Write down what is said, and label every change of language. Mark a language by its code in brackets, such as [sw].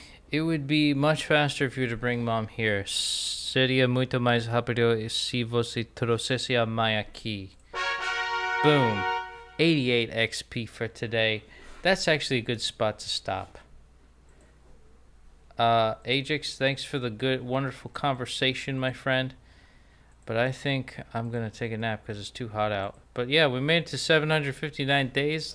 [en] It would be much faster if you were to bring mom here. [pt] Seria muito mais rápido se você trouxesse a mãe aqui. [en] Boom. 88 XP for today. That's actually a good spot to stop. Ajax, thanks for the good, wonderful conversation, my friend. But I think I'm going to take a nap because it's too hot out. But yeah, we made it to 759 days.